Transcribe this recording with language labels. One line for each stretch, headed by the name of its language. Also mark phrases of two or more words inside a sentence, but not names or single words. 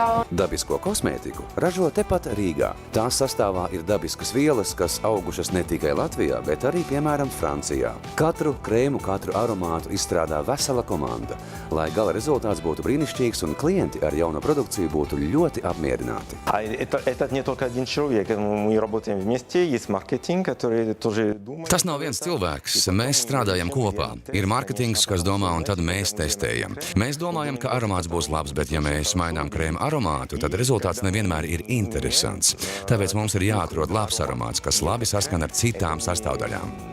Latvian: Dabisko kosmētiku ražo tepat Rīgā. Tās sastāvā ir dabiskas vielas, kas augušas ne tikai Latvijā, bet arī, piemēram, Francijā. Katru krēmu, katru aromātu izstrādā vesela komanda, lai gala rezultāts būtu brīnišķīgs un klienti ar jauno produkciju būtu ļoti apmierināti.
Russian: Это не только один человек, мы работаем вместе, есть маркетинг, который
Latvian: Tas nav viens cilvēks. Mēs strādājam kopā. Ir mārketings, kas domā, un tad mēs testējam. Mēs domājam, ka aromāts būs labs, bet ja mēs mainām krēma aromātu, tad rezultāts nevienmēr ir interesants. Tāpēc mums ir jāatrod labs aromāts, kas labi saskan ar citām sastāvdaļām.